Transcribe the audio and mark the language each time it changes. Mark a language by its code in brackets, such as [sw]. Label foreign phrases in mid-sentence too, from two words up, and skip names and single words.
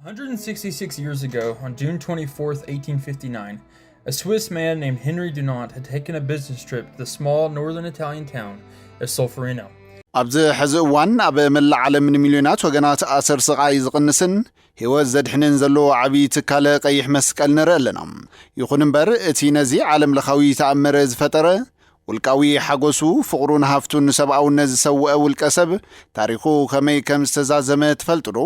[en] 166 years ago, on June 24th, 1859, a Swiss man named Henry Dunant had taken a business trip to the small northern Italian town of Solferino. [ti] ኣብዚ ሕዚ እዋን ኣብ መላእ ዓለም ንሚልዮናት ወገናት ኣሰር ስቃይ ዝቕንስን ህይወት ዘድሕንን ዘለዎ ዓብዪ ትካለ ቀይሕ መስቀል ንርኢ ኣለና። ይኹን እምበር እቲ ነዚ ዓለም ለኻዊ ተኣምረ ዝፈጠረ ውልቃዊ ሓጎሱ ፍቕሩን ሃፍቱን ሰብኣውነት ዝሰውአ ውልቀ ሰብ ታሪኹ ከመይ ከም ዝተዛዘመ ትፈልጡ ዶ?